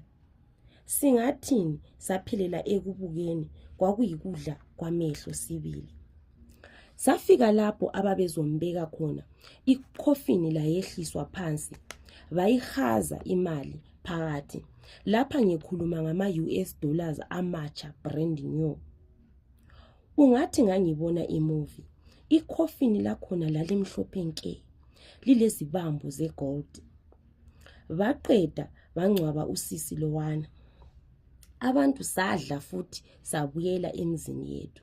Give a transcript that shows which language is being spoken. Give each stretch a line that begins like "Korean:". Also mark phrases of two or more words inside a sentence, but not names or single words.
North Ndebele: Singathini saphelela ekubukeni kwakuyikudla kwamehlo sibili. Safika lapho ababezombeka khona. Ikhofini layehliswa phansi. Bayihaza imali phakathi. Lapha ngikhuluma ngama-
English: US dollars
North Ndebele: amatsha
English: brand new.
North Ndebele: Ungathi ngangibona imovie. Ikhofini lakhona lalimhlophe nke. Lilezibambo zegold. Baqeda bangcwaba usisi lowana. Abantu sadla futhi sabuyela emzini yethu.